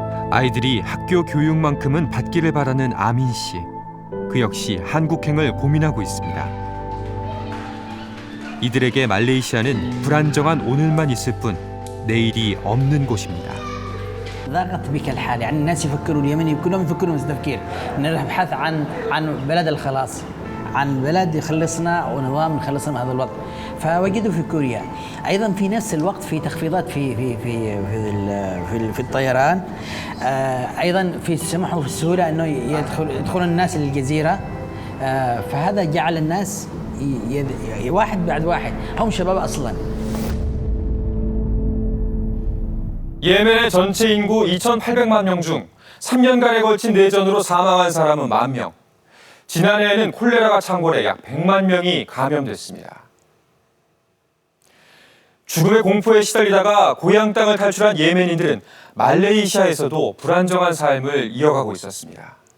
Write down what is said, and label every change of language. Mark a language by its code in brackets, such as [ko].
[ko] 아이들이 학교 교육만큼은 받기를 바라는 아민 씨. 그 역시 한국행을 고민하고 있습니다. 이들에게 말레이시아는 불안정한 오늘만 있을 뿐 내일이 없는 곳입니다. [ar] ضاقت بك الحال يعني الناس يفكروا اليمني كلهم يفكروا نفس التفكير نبحث عن بلد الخلاص عن بلد يخلصنا ونظام يخلصنا من هذا الوضع فوجدوا في كوريا ايضا في نفس الوقت في تخفيضات في الطيران ايضا في السمح وفي السهوله انه يدخلون الناس للجزيره فهذا جعل الناس واحد بعد واحد هم شباب اصلا. [ko] 예멘의 전체 인구 2,800만 명 중 3년간에 걸친 내전으로 사망한 사람은 1만 명. 지난해에는 콜레라가 창궐해 약 100만 명이 감염됐습니다. 죽음의 공포에 시달리다가 고향 땅을 탈출한 예멘인들은 말레이시아에서도 불안정한 삶을 이어가고 있었습니다.